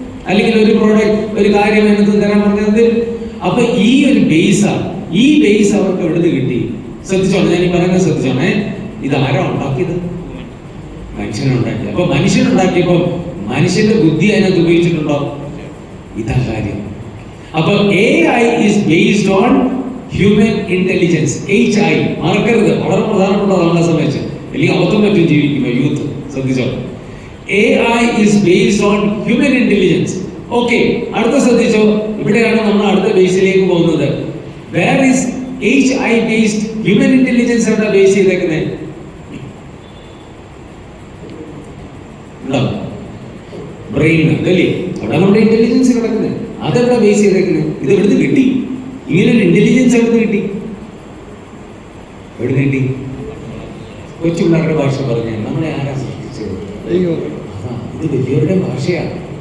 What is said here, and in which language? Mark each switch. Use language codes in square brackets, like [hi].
[ml] അല്ലെങ്കിൽ ഒരു പ്രോഡക്റ്റ്, ഒരു കാര്യം എന്നൊക്കെ തരാൻ പറഞ്ഞത്. അപ്പൊ ഈ ഒരു ബേസാണ്. ഈ ബേസ് അവർക്ക് എവിടുന്ന് കിട്ടി? ശ്രദ്ധിച്ചോളെ, ഞാൻ ഈ പറയുന്നത് ശ്രദ്ധിച്ചോണേ. ഇത് ആരാ ഉണ്ടാക്കിയത്? മനുഷ്യനുണ്ടാക്കി. അപ്പൊ മനുഷ്യനുണ്ടാക്കിയപ്പോ മനുഷ്യന്റെ ബുദ്ധി അതിനകത്ത് ഉപയോഗിച്ചിട്ടുണ്ടോ? ഇതാ കാര്യം. [en] അപ്പൊ AI is based on human intelligence. [ml] HI മറക്കരുത്, വളരെ പ്രധാനപ്പെട്ടതാണ് നമ്മളെ സംബന്ധിച്ച്. അല്ലെങ്കിൽ അബദ്ധം പറ്റും ജീവിക്കുമ്പോൾ യൂത്ത്. ശ്രദ്ധിച്ചോ, [en] AI is based on human intelligence. [ml] Okay, അടുത്ത ശ്രദ്ധിച്ചോ. ഇവിടെയാണ് നമ്മൾ അടുത്ത ബേസിലേക്ക് പോകുന്നത്. [en] Where is HI based human intelligence [ml] എവിടെ ബേസ് ചെയ്തേക്കുന്നത്? ബ്രെയിൻ അതല്ലേ അവിടെ നമ്മുടെ ഇന്റലിജൻസ് കിടക്കുന്നത്. അതെവിടെ ബേസ് ചെയ്തേക്കുന്നത്? ഇത് എവിടുന്ന് കിട്ടി? ഇങ്ങനെ ഒരു ഇന്റലിജൻസ് എവിടുന്ന് കിട്ടി? എവിടുന്ന് കിട്ടി? കൊച്ചു പിള്ളേരുടെ ഭാഷ പറഞ്ഞ നമ്മളെ ആരാ സൃഷ്ടിച്ചത്? ഇത് വലിയവരുടെ ഭാഷയാണ്.